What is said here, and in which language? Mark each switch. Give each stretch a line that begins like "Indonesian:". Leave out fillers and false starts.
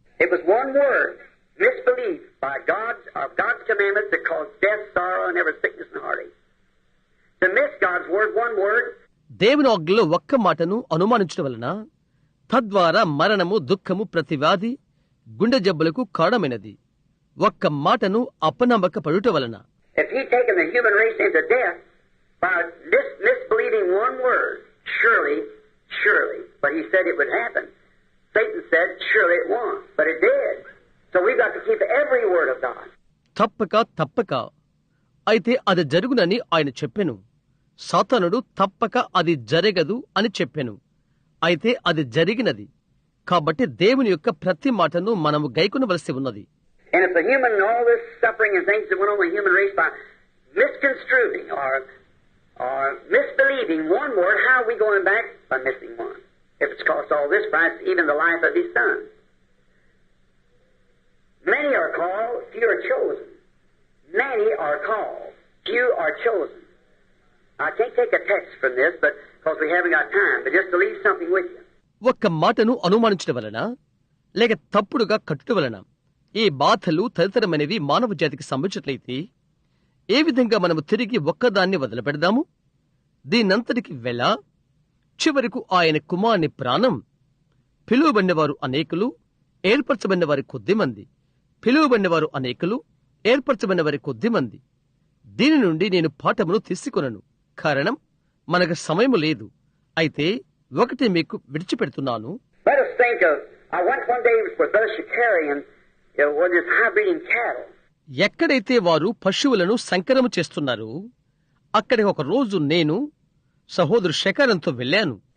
English: It was one word, misbelief by God's commandments that caused death, sorrow, and every sickness and heartache. To miss God's word, one word.
Telugu: దేవుని ఆజ్ఞలో ఒక్క మాటను అనుమానించడం వలన తద్వారా మరణము, దుఃఖము, ప్రతివ్యాధి, గుండె జబ్బులకు కారణమైనది. ఒక్క మాటను అపనమ్మక పడుట వలన.
English: If he'd taken the human race into death by misbelieving one word, surely, but he said it would happen. Satan said, surely it won't, but it did. So we've got to keep every word of God.
Telugu: తప్పక అయితే అది జరుగునని ఆయన చెప్పెను. సాతానుడు తప్పక అది జరగదు అని చెప్పెను. అయితే అది జరిగినది. కాబట్టి దేవుని యొక్క ప్రతి మాటను మనము గైకొనవలసి ఉన్నది.
English: And if the human, all this suffering and things that went on with the human race by misconstruing or misbelieving one word, how are we going back? By missing one. If it's cost all this price, even the life of his son. Many are called, few are chosen. Many are called, few are chosen. I can't take a text from this, but because we haven't got time, but just to leave something with you.
Telugu: ఒక్క మాటను అనుమానించడం వలన లేక తప్పుడుగా కట్టుట వలన ఈ బాధలు తదితరమైనవి మానవ జాతికి సంభవించినట్లయితే ఏ విధంగా మనము తిరిగి ఒక్కదాన్ని వదిలిపెడదాము? దీనంతటికి వెళ చివరకు ఆయన కుమారుని ప్రాణం. పిలువబడినవారు అనేకులు, ఏర్పరచబడిన వారి కొద్దిమంది. పిలువబడినవారు అనేకులు, ఏర్పరచబడిన వారి కొద్దిమంది. దీని నుండి నేను పాఠమును తీసుకొనను, కారణం మనకు సమయము లేదు. అయితే ఒకటి మీకు విడిచిపెడుతున్నాను.
English: Let us think of, I went one day with Brother Shakarian, with his high-breeding cattle.
Telugu: ఎక్కడైతే వారు పశువులను సంకరము చేస్తున్నారో అక్కడికి ఒక రోజు నేను సహోదరు శకారంతో వెళ్ళాను.